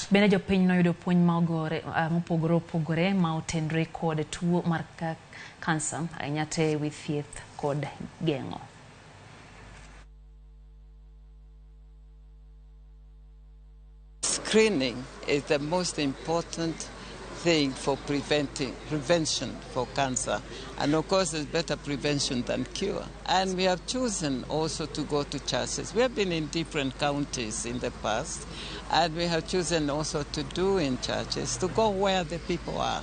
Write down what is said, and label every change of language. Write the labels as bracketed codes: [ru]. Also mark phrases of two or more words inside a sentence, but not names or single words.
[luo] Bende jopiny noyudo puonj mopogore opogore ma otenre kod tuo mar kansa ahinya te wi thieth kod geng'o. [en] screening is the most important thing for prevention for cancer. And of course, it's better prevention than cure. And we have chosen also to go to churches. We have been in different counties in the past, and we have chosen also to do in churches, to go where the people are.